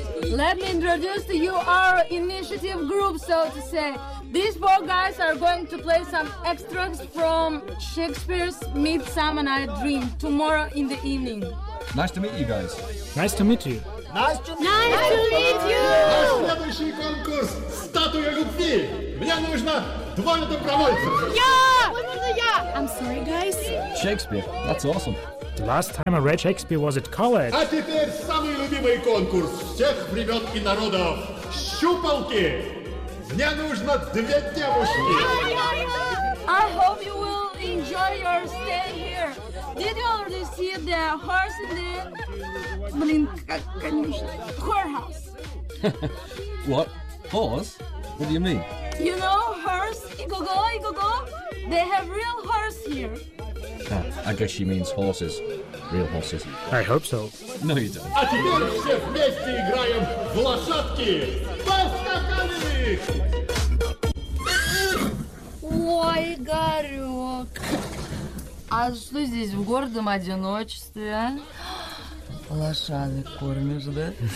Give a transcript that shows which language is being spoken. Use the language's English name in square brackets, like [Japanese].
[English] Let me introduce to you our initiative group, so to say. These 4 guys are going to play some extracts from Shakespeare's Midsummer Night Dream tomorrow in the evening. Nice to meet you guys. Nice to meet you. Nice to meet you! [Russian] Наш следующий конкурс – статуя любви! Мне нужно 2 добровольца! Я! [English] I'm sorry, guys. Shakespeare, that's awesome. The last time I read Shakespeare was at college. [Russian] А теперь самый любимый конкурс всех времен и народов – щупалки! Мне нужно 2 девушки! [English] I hope you will enjoy your stay here. Did you already see the horse in the... [Russian] Блин, как, конечно. [English] Whorehouse. What? Horse? What do you mean? You know horse? Igogo, igogo? They have real horse here. I guess she means horses. Real horses. I hope so. No, you don't. [Russian] А теперь все вместе играем в лошадки! Поскакали! Ой, Игорёк! А что здесь в гордом одиночестве, а? Лошадок кормишь, да?